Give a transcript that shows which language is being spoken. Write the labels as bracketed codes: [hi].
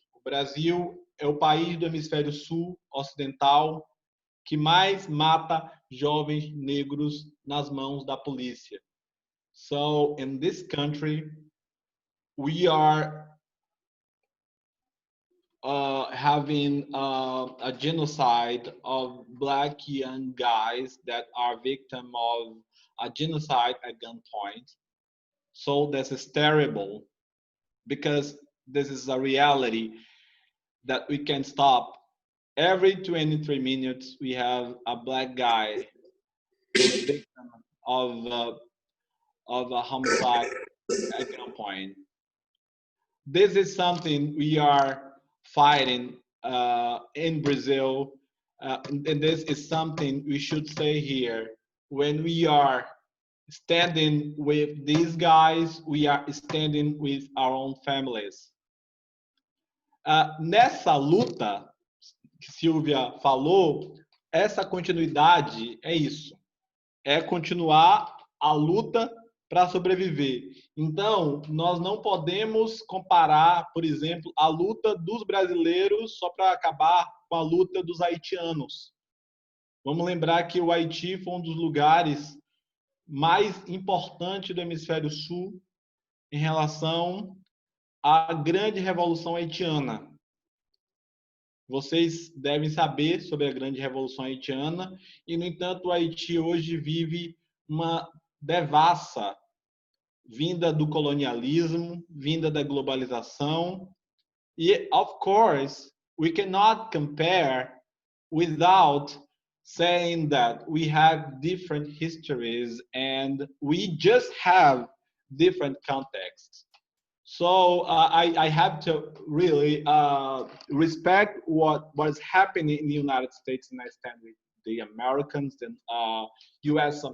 [pt] O Brasil é o país do hemisfério sul ocidental que mais mata jovens negros nas mãos da polícia. [en] So, in this country, we are having a genocide of black young guys that are victim of a genocide at gunpoint. So this is terrible because this is a reality that we can stop. Every 23 minutes, we have a black guy who's victim of a homicide at gunpoint. This is something we are fighting in Brazil, and this is something we should say here. When we are standing with these guys, we are standing with our own families. [pt] Nessa luta que Silvia falou, essa continuidade é isso. É continuar a luta para sobreviver. Então, nós não podemos comparar, por exemplo, a luta dos brasileiros só para acabar com a luta dos haitianos. Vamos lembrar que o Haiti foi um dos lugares mais importantes do Hemisfério Sul em relação à grande Revolução Haitiana. Vocês devem saber sobre a grande Revolução Haitiana e, no entanto, o Haiti hoje vive uma devassa vinda do colonialismo, vinda da globalização. [en] E, of course, we cannot compare without saying that we have different histories and we just have different contexts. So I have to really respect what is happening in the United States, and I stand with the Americans and U.S.